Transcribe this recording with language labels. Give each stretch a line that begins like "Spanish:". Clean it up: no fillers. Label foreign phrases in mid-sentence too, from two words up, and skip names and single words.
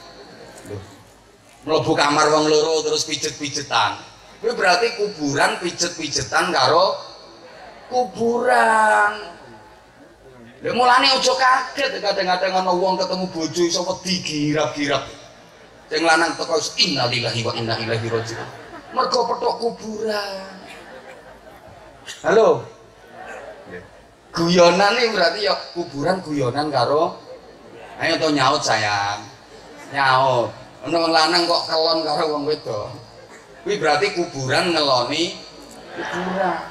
Javanese: Mlebu kamar wong loro terus pijet-pijetan. Kuwi berarti kuburan pijet-pijetan karo kuburan. Lha mulane aja kaget kadang-kadang ana wong ketemu bojo iso wedi girap-girap. Sing lanang teko
Arabic: إنا لله وإنا إليه راجعون.
Javanese: Mergo petok kuburan. Halo. Guyonan iki berarti ya kuburan guyonan karo ayo to nyaut sayang. Nyaut. Ana wong lanang kok kelon karo wong wedok. Kuwi berarti kuburan ngeloni kuburan.